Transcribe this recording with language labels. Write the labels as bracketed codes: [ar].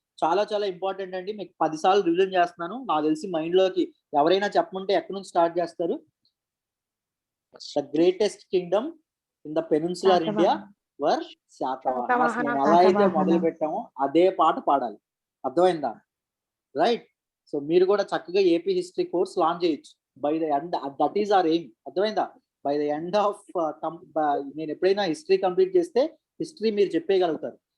[te] చాలా చాలా ఇంపార్టెంట్ అండి. మీకు 10 సార్లు రివిజన్ చేస్తున్నాను. నాకు తెలిసి మైండ్ లోకి ఎవరైనా చెప్పమంటే ఎక్కడి నుంచి స్టార్ట్ చేస్తారు? [en] The greatest kingdom in the peninsular India were Shatavahanas. [te] నేను ఎలా అయితే మొదలు పెట్టామో అదే పాట పాడాలి. అర్థమైందా? రైట్. సో మీరు కూడా చక్కగా ఏపీ హిస్టరీ కోర్స్ లాంచ్ చేయొచ్చు. [en] By the end, that is our aim. [te] అర్థమైందా? బై ద ఎండ్ ఆఫ్ నేను ఎప్పుడైనా హిస్టరీ కంప్లీట్ చేస్తే హిస్టరీ మీరు చెప్పేయగలుగుతారు.